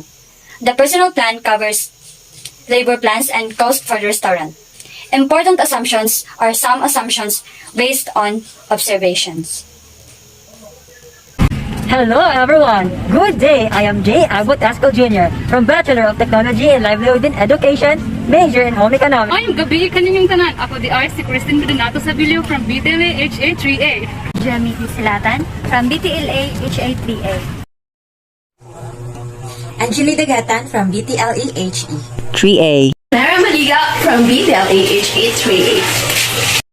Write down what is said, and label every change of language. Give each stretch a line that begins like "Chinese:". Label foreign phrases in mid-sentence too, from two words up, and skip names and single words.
English: The personal plan covers labor plans and cost for the restaurant. Important assumptions are some assumptions based on observations. Hello everyone! Good day! I am J. Abbott Asco Jr. from Bachelor of Technology and Livelihood in Education, major in Home Economics.
Cebuano: Ay, gabi kaninyong tanan. Ako di si Christine Bedonato Sabilio from BTLA HA3A. Jeremy Silatan from BTLA HA3A. Angeli Dagatan from BTLE HE. 3A. Lara Maliga from BTLA HA3A.